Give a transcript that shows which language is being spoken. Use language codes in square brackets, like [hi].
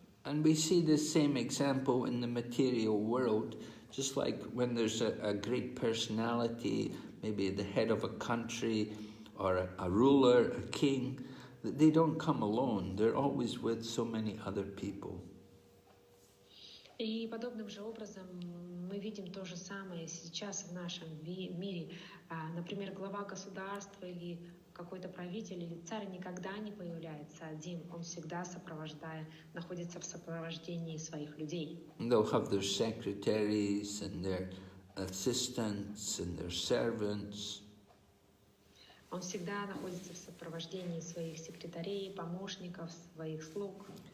[en] And we see the same example in the material world, just like when there's a great personality, maybe the head of a country, or a ruler, a king, they don't come alone, they're always with so many other people. [ru] И подобным же образом мы видим то же самое сейчас в нашем мире. Например, глава государства или какой-то правитель или царь никогда не появляется один, он всегда находится в сопровождении своих людей. [en] They'll have their secretaries and their assistants and their servants. [ru] Он всегда находится в сопровождении своих секретарей, помощников, своих слуг.